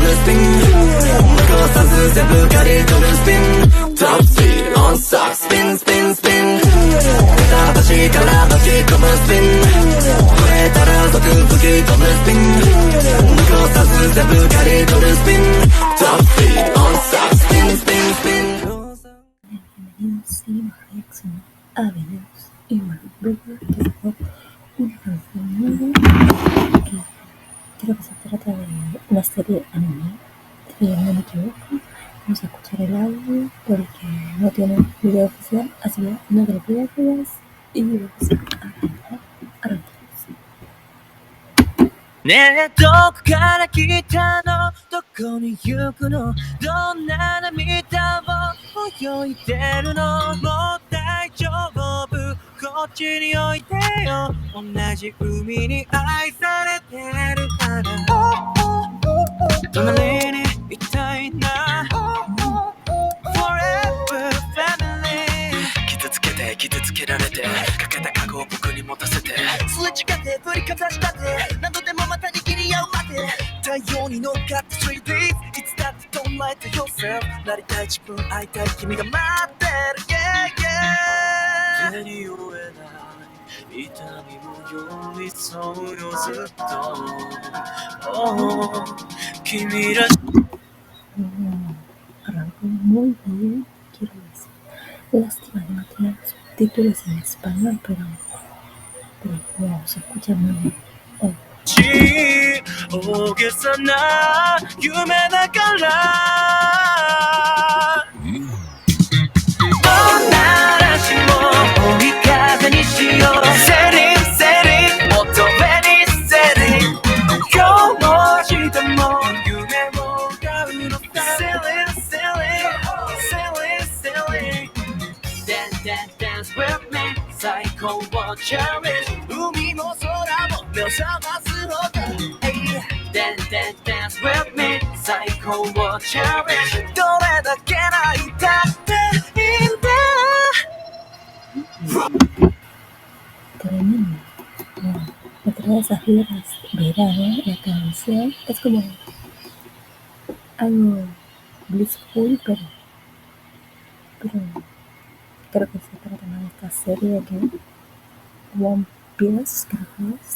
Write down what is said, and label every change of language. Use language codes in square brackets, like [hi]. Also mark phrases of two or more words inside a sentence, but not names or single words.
[ja] スピン残さず全部刈り取るスピントップスピードオンストップスピンスピンスピン橋から巻き込むスピン取れたら即吹き飛ぶスピン残さず全部刈り取るスピントップスピードオンストップスピンスピンスピン [es] Bienvenidos y bienvenidos a una canción que creo que se trata de una serie anime, si no me equivoco. Vamos a escuchar el audio porque no tiene video oficial, así que no te lo pierdas y vamos a arrancar. [ja] ねえどこから来たのどこに行くのどんな涙を泳いでるのもう大丈夫こっちにおいでよ同じ海に愛されてるから隣にいたいな [en] Forever family [ja] 傷つけて傷つけられてかけた過去を僕に持たせてすれ違って振りかざしたって何度でもまた握り合うまで太陽に乗っかって [en] Street Beat [ja] いつだって [en] Don't lie to yourself [ja] なりたい自分会いたい君が待ってる [en] Yeah yeah [ja] 手に負えない痛みも寄り添うよずっと、oh, 君らし [es] Arrancó muy bien, quiero decir. Lástima que no tiene subtítulos en español, pero wow, se escucha muy bien. [ja] 大げさな夢だから嵐も追い風にしようセリフセリフ音上にセリフ今日も明日も夢を歌うのさ [en] Silly silly silly silly Dance dance with me [ja] 最高をチャレンジ海も空も目を覚ますほど [en] Dance with me [ja] 最高をチャレンジどれだけ泣いたっていいんだ [es] Tremendo. Wow. Me trae esas vibras verano, la canción. Es como algo blissful, pero creo que se trata más de esta serie que One Piece, creo que es.